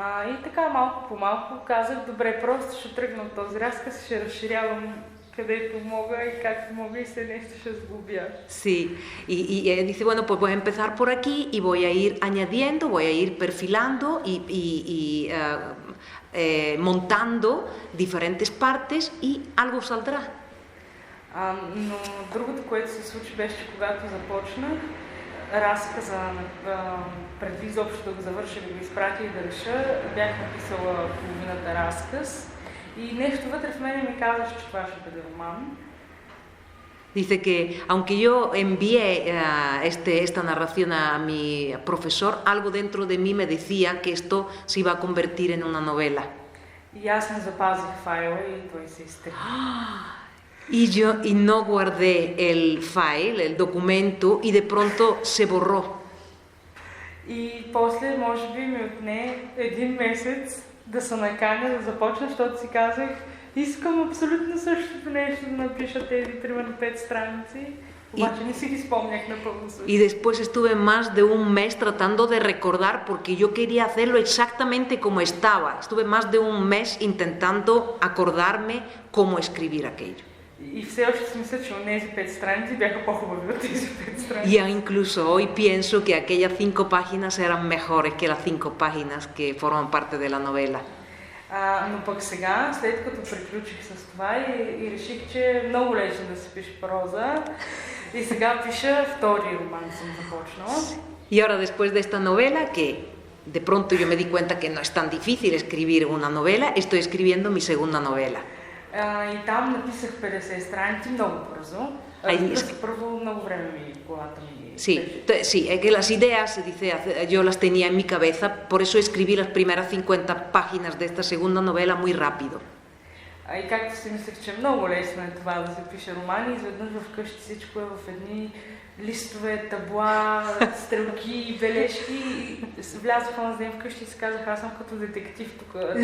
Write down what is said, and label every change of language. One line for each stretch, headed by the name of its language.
Bulgarian: И така малко по малко казах, добре, просто ще тръгна от този разказ, ще разширявам където мога и както мога и след нещо ще сгубя.
Spanish: Sí, y dice, bueno, pues voy a empezar por aquí y voy a ir añadiendo, voy a ir perfilando y montando diferentes partes y algo saldrá.
Bulgarian: Но другото, което се случи, беше, че когато започнах, разказа преди изобщо да го завърша, да го изпратя и да реша, бях написала половината разказ и нещо вътре в мене ми казваше, че това ще бъде роман.
Spanish: Dice que aunque yo envié esta narración a mi profesor, algo dentro de mí me decía que esto se iba a convertir en una novela.
Bulgarian: И аз не запазих файла и той се изтекли.
Spanish: Y no guardé el file, el documento, y de pronto se borró.
Bulgarian: И после, може би, ми отне 1 месец да се наканя да започна, защото си казах, искам абсолютно същото нещо да напиша тези, примерно, 5 страници. Обаче не си ги спомнях напълно също.
Spanish: Y después estuve más de un mes tratando de recordar porque yo quería hacerlo exactamente como estaba. Estuve más de un mes intentando acordarme cómo escribir aquello.
Bulgarian: И все още си мисля, че онези 5 страници бяха по-хубави от тези 5 страници.
Spanish: Y incluso hoy pienso que aquellas 5 páginas eran mejores que las 5 páginas que forman parte de la novela.
Bulgarian: Но пък сега, след като приключих с това и реших, че е много лесно да се пише проза, и сега пиша втори роман съм започнала.
Spanish: Y ahora después de esta novela, que de pronto yo me di cuenta que no es tan difícil escribir una novela, estoy escribiendo mi segunda novela.
Bulgarian: И там написах 50 страници много бързо. Първо много време колата ми.
Spanish: Sí, es que las ideas, dice, yo las tenía en mi cabeza, por eso escribí las primeras 50 páginas de esta segunda novela muy rápido.
Bulgarian: И както си мислех, че много лесно е това да се пише романи, изведнъж вкъщи всичко е в едни листове, табла, стрелки, бележки. Влязох онзи ден вкъщи и си казах, аз съм като детектив тук.